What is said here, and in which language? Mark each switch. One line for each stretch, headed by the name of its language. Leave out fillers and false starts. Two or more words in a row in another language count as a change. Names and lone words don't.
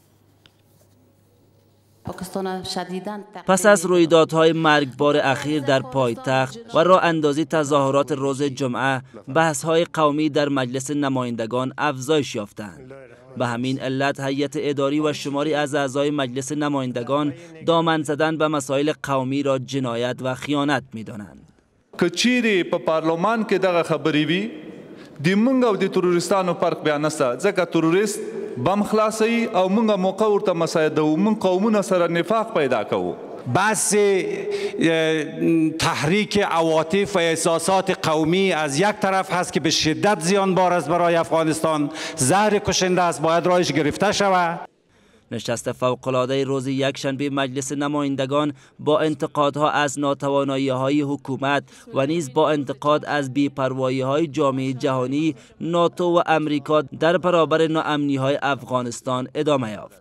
Persian: پس از رویدادهای مرگبار اخیر در پایتخت و راه اندازی تظاهرات روز جمعه، بحث‌های قومی در مجلس نمایندگان افزایش یافتند. به همین علت هیئت اداری و شماری از اعضای مجلس نمایندگان دامن زدن به مسائل قومی را جنایت و خیانت می‌دانند.
Pashto: که چیرې په پارلمان کې دغه خبرې وي د موږ او د تروریستانو فرق بیا نشته، ځکه تروریست بم خلاصوي او موږ موقع ورته مساعدوو، موږ قومونه سره نفاق پیدا کوو.
Persian: بحث تحریک عواطف و احساسات قومی از یک طرف هست که به شدت زیانبار است برای افغانستان، زهر کشنده است، باید راهش گرفته شود. نشست فوق‌العاده روز یکشنبه مجلس نمایندگان با انتقادها از ناتوانایی‌های حکومت و نیز با انتقاد از بی‌پروایی‌های جامعه جهانی، ناتو و امریکا در برابر ناامنی‌های افغانستان ادامه یافت.